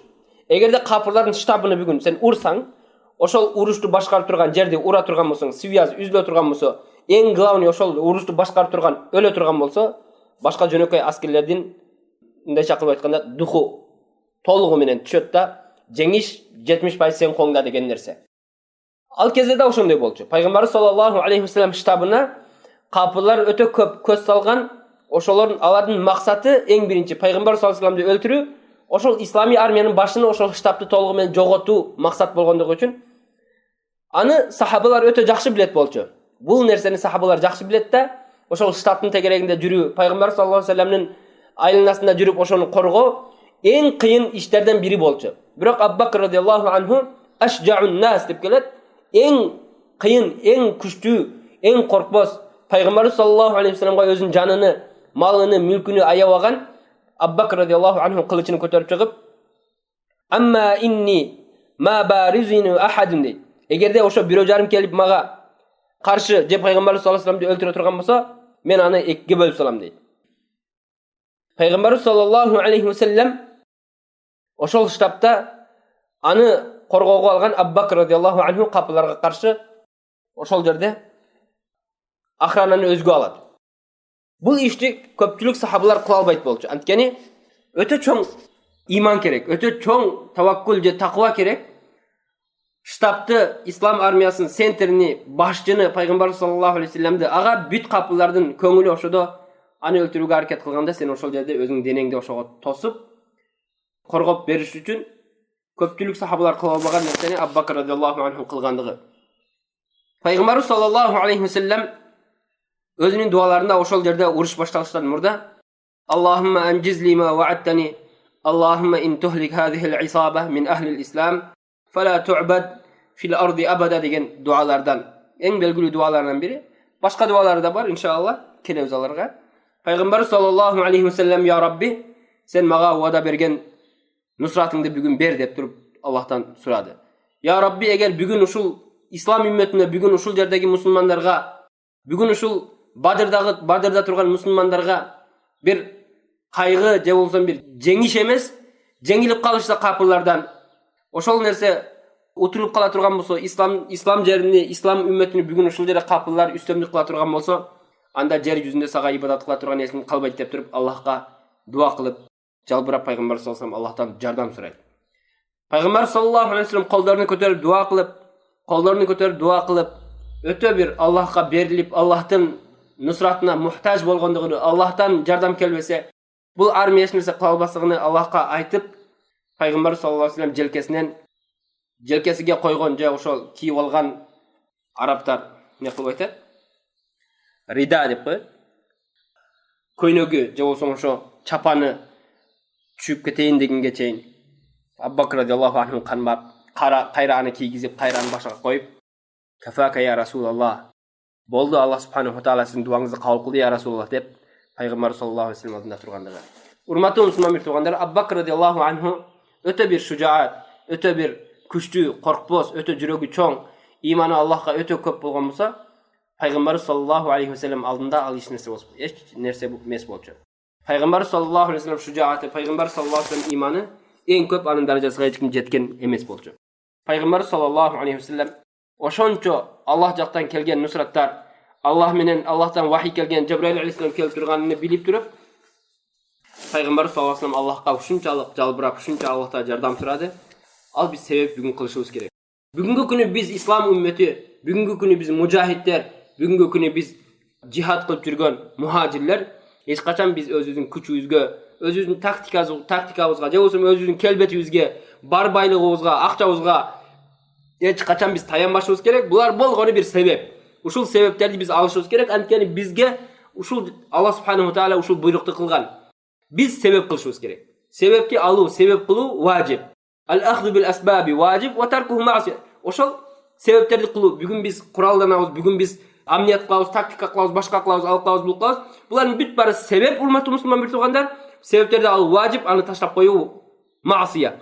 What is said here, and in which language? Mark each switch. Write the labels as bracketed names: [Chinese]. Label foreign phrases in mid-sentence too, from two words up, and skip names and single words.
[Kyrgyz] Эгерде капырлардын штабын бүгүн сен урсаң, ошол урушту башкарып турган жерди ура турган болсоң, связь үзүлө турган болсо, эң главный ошол урушту башкарып турган өлө турган болсо, башка жөнөкөй аскерлердин мындайча кылып айтканда духу толугу менен түшөт да, жеңиш 70% сен колуңда деген нерсе. Ал кезде да ошондой болчу. Пайгамбар [Arabic] صلى الله عليه وسلم [Kyrgyz] штабына капырлар өтө көп көз салган. Ошолордун алардын максаты эң биринчи Пайгамбар [Arabic] صلى الله عليه وسلم [Kyrgyz] өлтүрүү, ошол ислами армиянын башыны ошол штабты толугу менен жоготуу максат болгондугу үчүн аны сахабалар өтө жакшы билет болчу. Бул нерсени сахабалар жакшы билет да, ошол штабтын тегерегинде жүрүү, Пайгамбар [Arabic] صلى الله عليه وسلم [Kyrgyz] айланасында жүрүп ошону коргоо эң кыйын иштерден бири болчу. Бирок Абу Бакр [Arabic] رضي الله عنه أشجع الناس [Kyrgyz] деп келет. Эң кыйын, эң күчтүү, эң коркпос Пайгамбар [Arabic] صلى الله عليه وسلم [Kyrgyz] өзүнүн жаныны, малыны, мүлкүнү аябаган Абу Бакр [Arabic] رضي الله عنه [Kyrgyz] кылычын көтөрүп чыгып, [Arabic] "أما إني ما بارزني أحد" дейт. [Kyrgyz] Эгерде ошо бирөө жарым келип мага каршы же Пайгамбар [Arabic] صلى الله عليه وسلم [Kyrgyz] өлтүрө турган болсо, мен аны экиге бөлүп салам дейт. Пайгамбар [Arabic] صلى الله عليه وسلم [Kyrgyz] ошол штабта аны коргоого алган Абу Бакр [Arabic] رضي الله عنه [Kyrgyz] капыларга каршы ошол жерде охрананы өзгө алат. Бул ишти көпчүлүк сахабалар кыла албайт болчу. Анткени өтө чоң иман керек, өтө чоң таваккул же таква керек. Штабты, ислам армиясынын центрини, башчыны Пайгамбар [Arabic] صلى الله عليه وسلم [Kyrgyz] ага бүт капылардын көңүлү ошодо аны өлтүрүүгө аракет кылганда сен ошол жерде өзүң денеңди ошого тосуп коргоп бериш үчүн көпчүлүк сахабалар кыла албаган нерсени Абу Бакр [Arabic] رضي الله عنه [Kyrgyz] кылгандыгы. Пайгамбар [Arabic] صلى الله عليه وسلم [Kyrgyz] өзүнүн дуаларында ошол жерде уруш башталыштан мурда [Arabic] اللهم أنجز لي ما وعدتني اللهم إن تهلك هذه العصابة من أهل الإسلام فلا تعبد في الأرض أبدا [Kyrgyz] деген дуалардан эң белгилүү дуалардан бири. Башка дуалары да бар, иншалла, келебиз аларга. Пайгамбар [Arabic] صلى الله عليه وسلم "يا رب, [Kyrgyz] сен мага вада берген нусратыңды бүгүн бер" деп туруп Аллахтан сурады. [Arabic] "يا رب, [Kyrgyz] эгер бүгүн ушул ислам үммөтүнө, бүгүн ушул жердеги мусулмандарга, бүгүн ушул Бадырда турган мусулмандарга бир кайгы же болсо бир жеңиш эмес, жеңилип калышса капырлардан, ошол нерсе утулуп кала турган болсо, ислам жерини, ислам үммөтүнү бүгүн ушул жерде капырлар үстөмдүк кыла турган болсо, анда жер жүзүндө сага ибадат кыла турган нерсени калбайт" деп туруп Аллахка дуа кылып, жалбырап Пайгамбар саллаллаху алейхи ва саллям Аллахтан жардам сурайт. Пайгамбар [Arabic] صلى الله عليه وسلم [Kyrgyz] колдорун көтөрүп дуа кылып, өтө бир Аллахка берилип, Аллахтын нусратына мухтаж болгондугун, Аллахтан жардам келбесе, бул армия эч нерсе кыла албаслыгын Аллахка айтып, Пайгамбар [Arabic] صلى الله عليه وسلم [Kyrgyz] желкесиге койгон же ошол кийип алган арабтар не кылып айтат? Рида деп коет. Көйнөгү же болсо ошо чапаны түшүп кетейин дегенге чейин Абу Бакр [Arabic] رضي الله عنه [Kyrgyz] канбап, кайра аны кийгизип, кайра аны башка коюп, [Arabic] "كفاك يا رسول الله, [Kyrgyz] болду, [Arabic] الله سبحانه وتعالى [Kyrgyz] сиздин дуаңызды кабыл кылды [Arabic] يا رسول الله" [Kyrgyz] деп Пайгамбар [Arabic] صلى الله عليه وسلم [Kyrgyz] алдында тургандыгы. Урматтуу мусулман туугандар, Абу Бакр [Arabic] رضي الله عنه [Kyrgyz] өтө бир шужаат, өтө бир күчтүү, коркпос, өтө жүрөгү чоң, иманы Аллахка өтө көп болгон болсо, Пайгамбар [Arabic] صلى الله عليه وسلم [Kyrgyz] алдында ал эч нерсе эмес болчу. Пайгамбар [Arabic] صلى الله عليه وسلم [Kyrgyz] шужааты, Пайгамбар [Arabic] صلى الله عليه وسلم [Kyrgyz] иманы эң көп анын даражасына эч ким жеткен эмес болчу. Пайгамбар [Arabic] صلى الله عليه وسلم [Kyrgyz] ошончо Аллах жактан келген нусраттар, Аллах менен Аллахтан вахий келген Жабраил алейхиссалам келип турганын билип туруп, Пайгамбар [Arabic] صلى الله عليه وسلم [Kyrgyz] Аллахка ушунчалык жалбырап, ушунча Аллахтан жардам сурады. Ал биз себеп бүгүн кылышыбыз керек. Бүгүнкү күнү биз ислам үммөтү, бүгүнкү күнү биз мужахиддер, бүгүнкү күнү биз жихад кылып жүргөн мухажирлер эч качан биз өзүбүздүн күчүбүзгө, өзүбүздүн тактикабызга, же болбосо өзүбүздүн келбетибизге, бар байлыгыбызга, акчабызга эч качан биз таянбашыбыз керек. Булар болгону бир себеп. Ушул себептерди биз алышыбыз керек. Анткени бизге ушул [Arabic] الله سبحانه وتعالى [Kyrgyz] ушул буйрукту кылган. Биз себеп кылышыбыз керек. Себепти алуу, себеп кылуу важип. [Arabic] الأخذ بالأسباب واجب وتركه معصية. [Kyrgyz] Ошол себептерди кылуу. Бүгүн биз куралданабыз, бүгүн биз амният кылабыз, тактика кылабыз, башка кылабыз, ал кылабыз, бул кылабыз. Булардын бүт баары себеп, урматтуу мусулман бир туугандар. Себептерди алуу важип, аны таштап коюу маасия.